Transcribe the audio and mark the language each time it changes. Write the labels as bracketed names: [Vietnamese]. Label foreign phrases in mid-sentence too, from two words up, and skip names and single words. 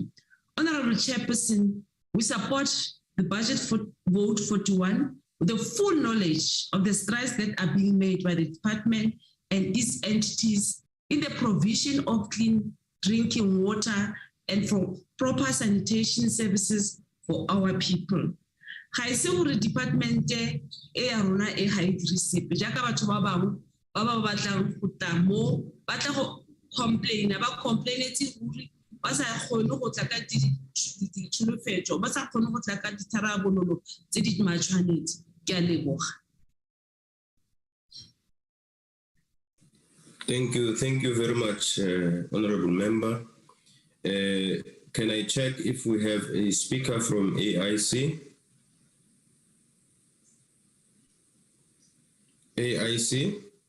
[English] Honorable Chairperson, we support the budget for vote 41 with the full knowledge of the strides that are being made by the department and its entities in the provision of clean drinking water and for proper sanitation services for our people. [Tswana] Ga ise gore department e ya rona e ha e dirise jaaka batho ba bangwe ba ba batlang go tla mo ba tla go complain ba complainetse ruri ba sa kgone go tla ka ditšholofetšo ba sa kgone go tla ka ditharabololo tse di matshwanetse ke a leboga. [English] Thank you very much, Honorable Member. Can I check if we have a speaker from AIC? AIC?